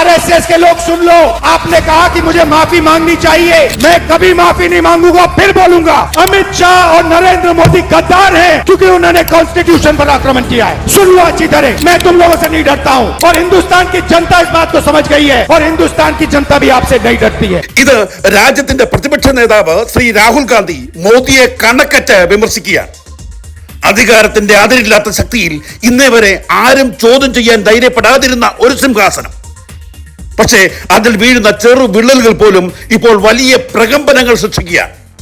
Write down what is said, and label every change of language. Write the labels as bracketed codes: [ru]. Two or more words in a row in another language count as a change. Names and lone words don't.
[hi] आरएसएस के लोग सुन लो, आपने कहा कि मुझे माफी मांगनी चाहिए, मैं कभी माफी नहीं मांगूंगा, फिर बोलूंगा। अमित शाह और नरेंद्र मोदी गद्दार हैं क्योंकि उन्होंने कॉन्स्टिट्यूशन पर आक्रमण किया है। सुन लो अच्छी तरह, मैं तुम लोगों से नहीं डरता हूँ और हिंदुस्तान की जनता इस बात को समझ गई है और हिंदुस्तान की जनता भी आपसे नहीं डरती है। [ml] ഇത് രാജ്യത്തിന്റെ പ്രതിപക്ഷ നേതാവ് ശ്രീ രാഹുൽ ഗാന്ധി മോദിയെ കണക്കറ്റ് വിമർശിക്കുകയാണ്. അധികാരത്തിന്റെ അതിരില്ലാത്ത ശക്തിയിൽ ഇന്നേ വരെ ആരും ചോദ്യം ചെയ്യാൻ ധൈര്യപ്പെടാതിരുന്ന ഒരു സിംഹാസനം. പക്ഷേ അതിൽ വീഴുന്ന ചെറു വിള്ളലുകൾ പോലും ഇപ്പോൾ വലിയ പ്രകമ്പനങ്ങൾ സൃഷ്ടിക്കുകയാണ്.